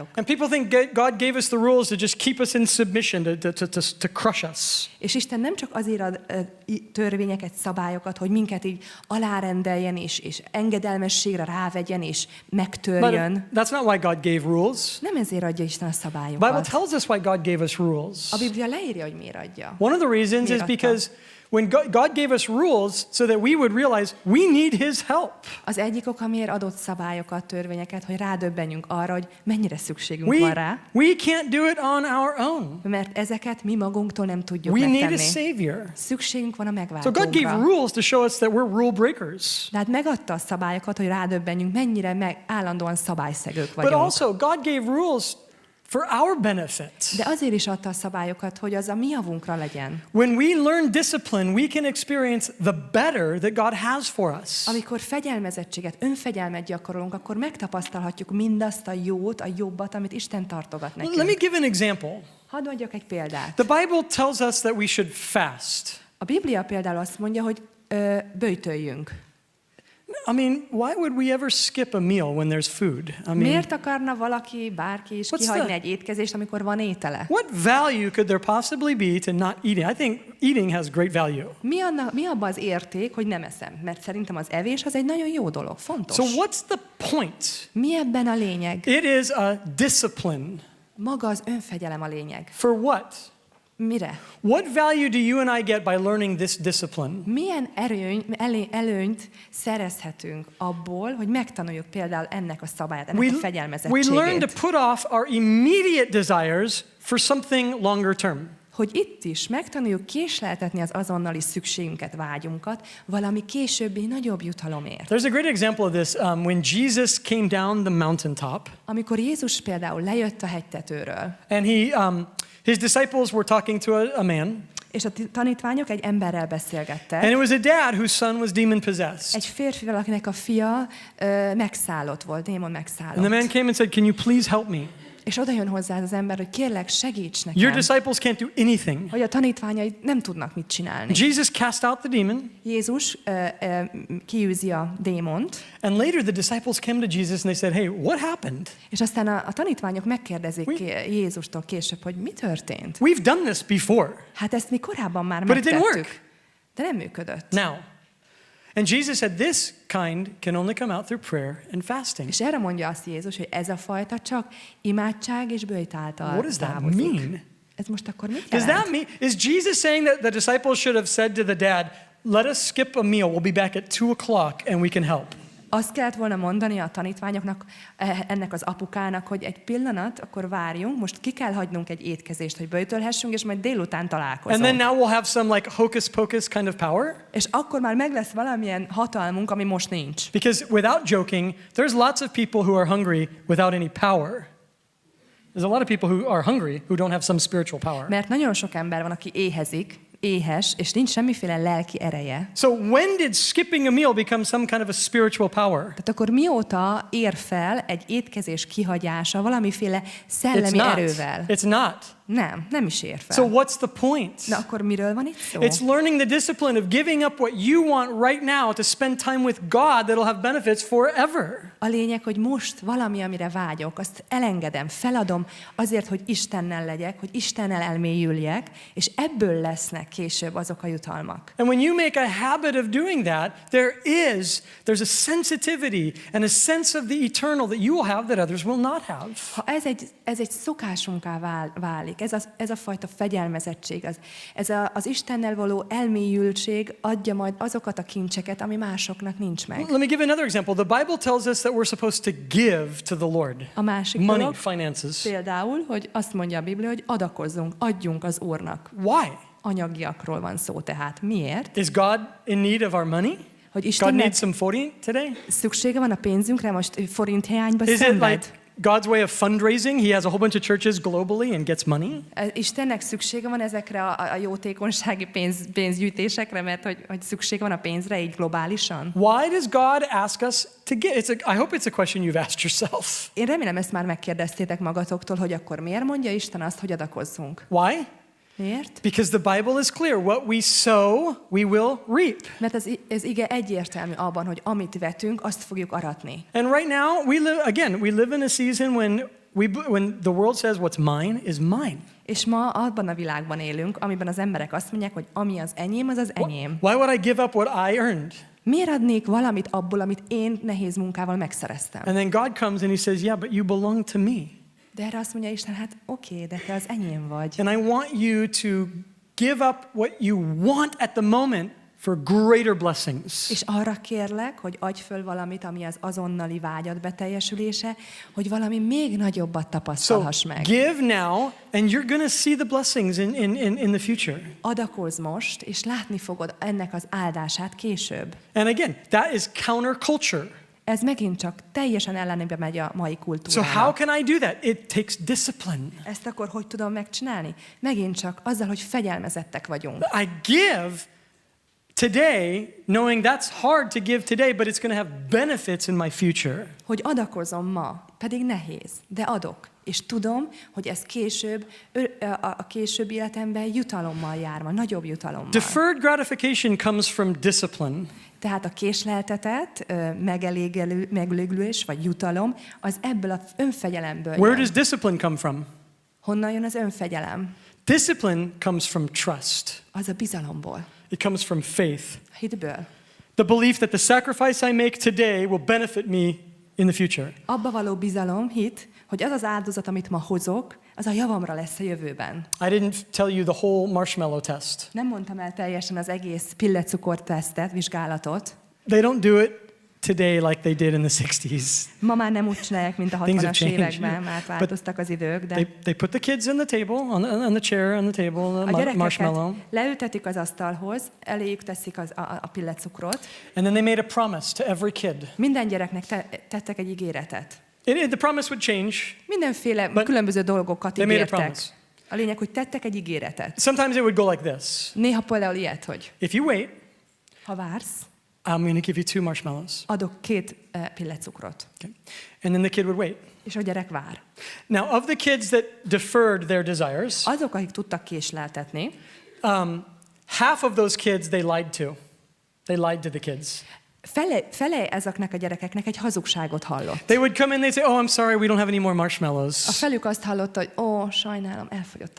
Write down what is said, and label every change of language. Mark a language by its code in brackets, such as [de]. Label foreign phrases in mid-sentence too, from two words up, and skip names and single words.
[en] And people think God gave us the rules to just keep us in submission, to crush us. [hu] És Isten nem csak azért ad törvényeket, szabályokat, hogy minket így alárendeljen, és engedelmességre rávegyen, és megtörjön. [en] But that's not why God gave rules. [hu] Nem ezért adja Isten a [en] The Bible [hu] szabályokat. [en] tells us why God gave us rules. [hu] A Biblia leírja, hogy miért adja. [en] One of the reasons is because when God gave us rules so that we would realize we need His help. [hu] Az egyik ok, amiért adott szabályokat, törvényeket, hogy rádöbbenjünk arra, hogy mennyire szükségünk van rá. [en] We can't do it on our own. [hu] Mert ezeket mi magunktól nem tudjuk [en] We need a [hu] megtenni. [en] Savior. [hu] Szükségünk van a [en] So God [hu] megváltónkra. [en] gave rules to show us that we're rule breakers. [hu] De hát megadta a szabályokat, hogy rádöbbenjünk, mennyire állandóan szabályszegők [en] But [hu] vagyunk. [en] also God gave rules for our benefit. [hu] De azért is adta a szabályokat, hogy az a mi javunkra legyen. [en] When we learn discipline, we can experience the better that God has for us. [hu] Amikor fegyelmezettséget, önfegyelmet gyakorolunk, akkor megtapasztalhatjuk mindazt a jót, a jobbat, amit Isten tartogat [en] Let me [hu] nekünk. [en] give an example. [hu] Hadd mondjak egy példát. [en] The Bible tells us that we should fast. [hu] A Biblia például azt mondja, hogy böjtöljünk. [en] I mean, why would we ever skip a meal when there's food? I mean, [hu] Miért akarna valaki, bárki is [en] What's [hu] kihagyni [en] the- [hu] egy étkezést, amikor van étele? [en] what value could there possibly be to not eating? I think eating has great value. [hu] Mi abban az érték, hogy nem eszem? Mert szerintem az evés az egy nagyon jó dolog, fontos. [en] So what's the point? [hu] Mi ebben a lényeg? [en] It is a discipline. [hu] Maga az önfegyelem a lényeg. [en] For what? [hu] Mire? [en] What value do you and I get by learning this discipline? [hu] Milyen előnyt szerezhetünk abból, hogy megtanuljuk például ennek a szabályát, ennek a [en] We learn [hu] fegyelmezettségét? [en] to put off our immediate desires for something longer term. [hu] Hogy itt is megtanuljuk késleltetni az azonnali szükségünket, vágyunkat, valami későbbi nagyobb jutalomért. [en] There's a great example of this when Jesus came down the mountaintop [hu] Amikor Jézus például lejött a hegytetőről, [en] and his disciples were talking to a man, [hu] és a tanítványok egy emberrel beszélgettek, [en] and it was a dad whose son was demon possessed. [hu] egy férfival, akinek a fia megszállott volt, démon [en] And the [hu] megszállott. [en] man came and said, "Can you please help me? [hu] És oda jön hozzá az ember, hogy kérlek, segíts [en] Your [hu] nekem, [en] disciples can't do anything." [hu] hogy a tanítványai nem tudnak mit csinálni. [en] Jesus cast out the demon, [hu] Jézus kiűzi a démont, [en] and later the disciples came to Jesus and they said, "Hey, what happened? [hu] és aztán a tanítványok megkérdezik Jézustól később, hogy mi történt. [en] We've done this before." [hu] Hát ezt mi korábban már [en] But it didn't [hu] megtettük, [en] work. [hu] de nem működött. [en] Now, and Jesus said, "This kind can only come out through prayer and fasting." [hu] És erre mondja azt Jézus, hogy ez a fajta csak imádság és böjt által [en] What does that [hu] távozik. [en] mean? [hu] Ez most akkor mit [en] Does [hu] jelent? [en] that mean, is Jesus saying that the disciples should have said to the dad, "Let us skip a meal, we'll be back at 2:00 and we can help"? [hu] Azt kellett volna mondani a tanítványoknak, ennek az apukának, hogy egy pillanat, akkor várjunk, most ki kell hagynunk egy étkezést, hogy böjtölhessünk, és majd délután [en] And [hu] találkozunk. [en] then now we'll have some like hocus pocus kind of power? [hu] És akkor már meg lesz valamilyen hatalmunk, ami most nincs. [en] Because without joking, there's lots of people who are hungry without any power. There's a lot of people who are hungry who don't have some spiritual power. [hu] Mert nagyon sok ember van, aki éhezik, éhes, és nincs semmiféle lelki ereje. [en] So when did skipping a meal become some kind of a spiritual power? [hu] Tehát akkor mióta ér fel egy étkezés kihagyása valamiféle szellemi erővel? [en] It's not. [hu] Nem is ér fel. [en] So what's the point? [hu] Na akkor miről van itt szó? [en] It's learning the discipline of giving up what you want right now to spend time with God that'll have benefits forever. [hu] A lényeg, hogy most valami, amire vágyok, azt elengedem, feladom azért, hogy Istennel legyek, hogy Istennel elmélyüljek, és ebből lesznek később azok a jutalmak. [en] And when you make a habit of doing that, there's a sensitivity and a sense of the eternal that you will have that others will not have. [hu] Ha ez egy szokásunká válik, ez a fajta fegyelmezettség, az Istennel való elmélyültség adja majd azokat a kincseket, ami másoknak nincs meg. [en] Let me give another example. The Bible tells us that we're supposed to give to the Lord. [hu] A másik [en] Money, [hu] dolog, [en] finances. [hu] például, hogy azt mondja a Biblia, hogy adakozzunk, adjunk az Úrnak. [en] Why? [hu] Anyagiakról van szó tehát. Miért? [en] Is God in need of our money? [hu] Hogy [en] God [hu] Istennek [en] needs some forint today? [hu] szüksége van a pénzünkre, most forint hiányba [en] Is it [hu] szenved? [en] like God's way of fundraising? He has a whole bunch of churches globally and gets money? [hu] Istennek szüksége van ezekre a jótékonysági pénzgyűjtésekre, mert hogy szüksége van a pénzre így globálisan? [en] Why does God ask us to give? I hope it's a question you've asked yourself. [hu] Én remélem, ezt már megkérdeztétek magatoktól, hogy akkor miért mondja Isten azt, hogy adakozzunk? [en] Why? [hu] Miért? [en] Because the Bible is clear. What we sow, we will reap. [hu] Mert ez ige egyértelmű abban, hogy amit vetünk, azt fogjuk aratni. [en] And right now, we live in a season when the world says what's mine is mine. [hu] És ma abban a világban élünk, amiben az emberek azt mondják, hogy ami az enyém, az az enyém. [en] Why would I give up what I earned? [hu] Miért adnék valamit abból, amit én nehéz munkával megszereztem? [en] And then God comes and he says, yeah, but you belong to me. [hu] De erre azt mondja Isten, hát oké, de te az enyém vagy. [en] And I want you to give up what you want at the moment for greater blessings. [hu] És arra kérlek, hogy adj föl valamit, ami az azonnali vágyad beteljesülése, hogy valami még nagyobbat [en] So [hu] tapasztalhass meg. [en] give now, and you're going to see the blessings in the future. [hu] Adakozz most, és látni fogod ennek az áldását később. [en] And again, that is counterculture. [hu] Ez megint csak teljesen ellenébe megy a mai [en] So [hu] kultúrának. [en] how can I do that? It takes discipline. [hu] Ezt akkor hogy tudom megcsinálni? Megint csak azzal, hogy fegyelmezettek vagyunk. [en] I give today, knowing that's hard to give today, but it's going to have benefits in my future. [hu] Hogy adakozom ma, pedig nehéz, de adok. És tudom, hogy ez később, a későbbi életemben jutalommal jár, ma nagyobb jutalommal. [en] Deferred gratification comes from discipline. [hu] Tehát a késleltetett, megelégülés vagy jutalom, az ebből az önfegyelemből [en] Where [hu] jön. [en] does discipline come from? [hu] Honnan jön az önfegyelem? [en] Discipline comes from trust. [hu] Az a bizalomból, [en] It comes from faith. [hu] a hitből. [en] The belief that the sacrifice I make today will benefit me in the future. [hu] Abba való bizalom, hit, hogy az az áldozat, amit ma hozok, az a javamra lesz a jövőben. [en] I didn't tell you the whole marshmallow test. [hu] Nem mondtam el teljesen az egész pillecukor tesztet, vizsgálatot. [en] They don't do it today like they did in the 60s. [hu] Ma már nem úgy csinálják, mint a [en] Things have [hu] 60-as [en] changed. [hu] években, már változtak az idők, de [en] They put the kids in the table, on the chair, on the table, [hu] a [en] the [hu] gyerekeket [en] marshmallow. [hu] leültetik az asztalhoz, eléjük teszik a pillecukrot. [en] And then they made a promise to every kid. [hu] Minden gyereknek tettek egy ígéretet. [en] The promise would change. [hu] Mindenféle [en] But [hu] különböző dolgokat [en] they made a [hu] ígértek. [en] promise. [hu] A lényeg, hogy tettek egy ígéretet. [en] Sometimes it would go like this. [hu] Néha például ilyet, hogy [en] If you wait, [hu] ha vársz, [en] I'm going to give you 2 marshmallows. [hu] adok 2 pillecukrot. [en] Okay. And then the kid would wait. [hu] És a gyerek vár. [en] Now, of the kids that deferred their desires, [hu] Azok, akik tudtak késleltetni, [en] half of those kids they lied to. They lied to the kids. [hu] fele ezeknek a gyerekeknek egy hazugságot hallott. [en] They would come in, they'd say, oh, I'm sorry, we don't have any more [hu] A [en] marshmallows. [hu] felük azt hallotta, hogy sajnálom, elfogyott a